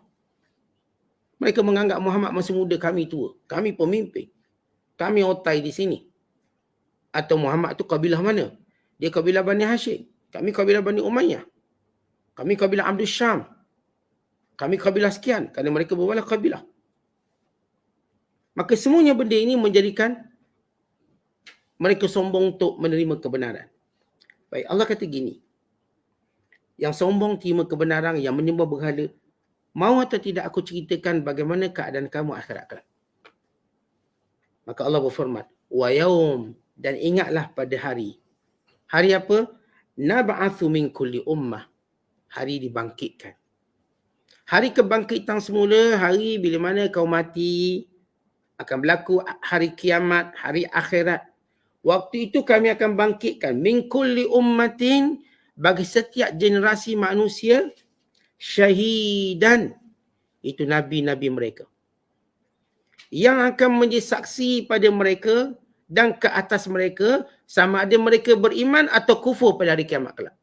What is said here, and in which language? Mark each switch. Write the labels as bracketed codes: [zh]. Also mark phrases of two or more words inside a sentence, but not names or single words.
[ms] Mereka menganggap Muhammad masih muda, kami tua. Kami pemimpin. Kami otai di sini. Atau Muhammad tu kabilah mana? Dia kabilah Bani Hashim. Kami kabilah Bani Umayyah. Kami kabilah Abdul Syam. Kami kabilah sekian. Kerana mereka berbalah kabilah. Maka semuanya benda ini menjadikan mereka sombong untuk menerima kebenaran. Baik, Allah kata gini. Yang sombong terima kebenaran, yang menyembah berhala, mau atau tidak aku ceritakan bagaimana keadaan kamu akhirat kelak. Maka Allah berfirman, [ar] ويوم, [ms] dan ingatlah pada hari. Hari apa? [ar] نبعث من كل أمة. [ms] Hari dibangkitkan. Hari kebangkitan semula, hari bila mana kau mati, akan berlaku hari kiamat, hari akhirat. Waktu itu kami akan bangkitkan [ar] من كل أمة, [ms] bagi setiap generasi manusia, syahidan, itu nabi-nabi mereka, yang akan menjadi saksi pada mereka dan ke atas mereka, sama ada mereka beriman atau kufur pada hari kiamat kelak.